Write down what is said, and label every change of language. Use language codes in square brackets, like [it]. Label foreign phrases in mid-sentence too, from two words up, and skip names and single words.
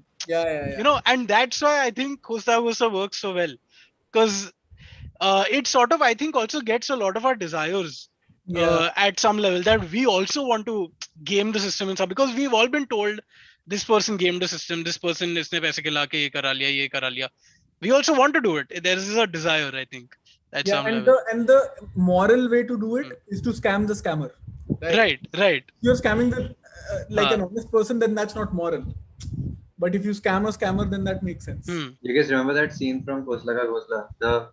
[en] Yeah. And that's why I think Khosla works so well, because it sort of, I think, also gets a lot of our desires at some level, that we also want to game the system and stuff, because we've all been told this person gamed the system, this person [hi] इसने पैसे खिला के ये करा लिया. [en] We also want to do it. There is a desire, I think, at some level. And the moral way to do it is to scam the scammer. Right. You're scamming like an honest person, then that's not moral. But if you scam a scammer, then that makes sense. You guys remember that scene from Khosla Ka Ghosla?